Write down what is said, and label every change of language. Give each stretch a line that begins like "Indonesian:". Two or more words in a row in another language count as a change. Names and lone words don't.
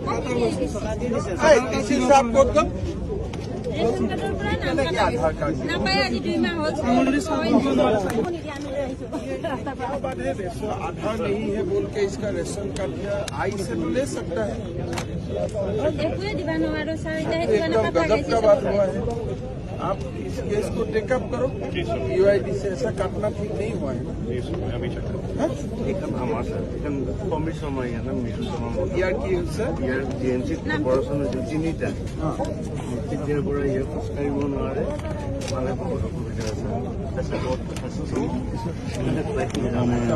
Hindi: आधार कार्ड आधार नहीं है बोल के इसका रेशन कार्ड आई से तो ले सकता है। एकदम गजब का बात हुआ है। आप इस केस को टेकअप करो। यूआईडी से ऐसा काटना ठीक नहीं हुआ है।
Assamese: ইয়াৰ কি হৈছে ইয়াৰ জিএনচিত অপাৰেশ্যন হৈছে তিনিটা তেতিয়াৰ পৰা ইয়াক খোজকাঢ়িব নোৱাৰে মানে বহুত অসুবিধা আছে